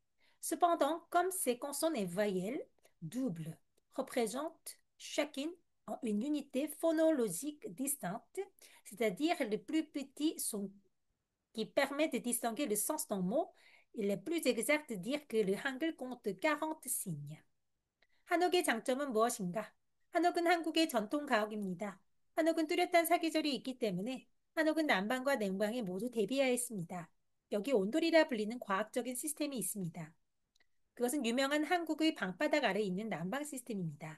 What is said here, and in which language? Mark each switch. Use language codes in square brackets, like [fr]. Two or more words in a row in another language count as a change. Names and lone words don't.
[fr] Cependant, comme ces consonnes et voyelles doubles représentent chacune une unité phonologique distincte, c'est-à-dire le plus petit son qui permet de distinguer le sens d'un mot. Il est plus exact de dire que le 한글 compte 40 signes. [ko] 한옥의 장점은 무엇인가? 한옥은 한국의 전통 가옥입니다. 한옥은 뚜렷한 사계절이 있기 때문에 한옥은 난방과 냉방에 모두 대비하여 있습니다. 여기 온돌이라 불리는 과학적인 시스템이 있습니다. 그것은 유명한 한국의 방바닥 아래에 있는 난방 시스템입니다.